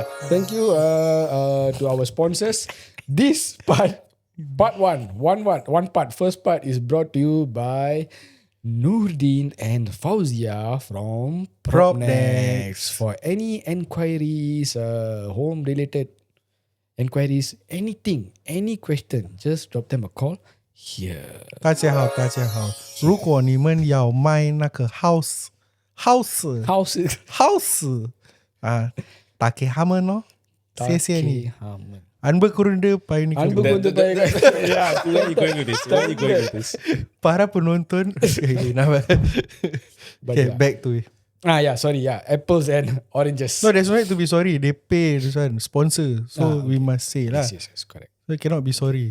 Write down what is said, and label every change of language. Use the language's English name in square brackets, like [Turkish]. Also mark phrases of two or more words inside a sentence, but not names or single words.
[English] Thank you to our sponsors. This part first part is brought to you by Nurdin and Fauzia from PropNext. For any enquiries, home related enquiries, anything, any question, just drop them a call here. [Chinese] 大家好，如果你们要卖那个 house 打给他们咯，谢谢你。 Anba kurunda pai ni Anba kurunda pai. [English] Yeah, where are you going with this? [Malay] Para penonton. [English] Okay, back to it. Sorry, apples and oranges. No, there's no need to be sorry. They pay this one sponsor, so we must say lah. Yes, correct. So you cannot be sorry.